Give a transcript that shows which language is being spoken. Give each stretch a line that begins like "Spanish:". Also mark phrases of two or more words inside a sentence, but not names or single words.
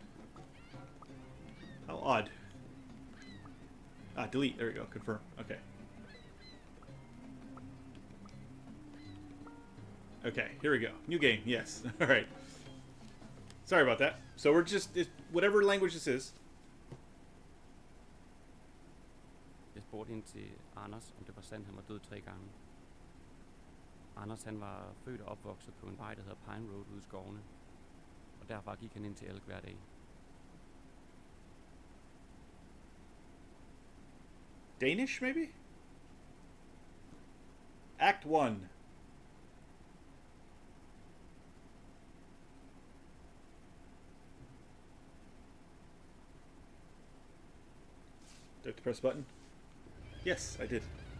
English: How odd. Ah, delete. There we go. Confirm. Okay. Okay, here we go. New game. Yes. All right. Sorry about that. So we're just... whatever language this is.
Danish: Jeg spurgte ind til Anders, om det var sandt, han var død 3 gange. Anders, han var født og opvokset på en vej, der hedder Pine Road ude i skovene. Og derfra gik han ind til ELK hver dag.
English: Danish, maybe? Act 1. Do I have to press a button? Yes, I did.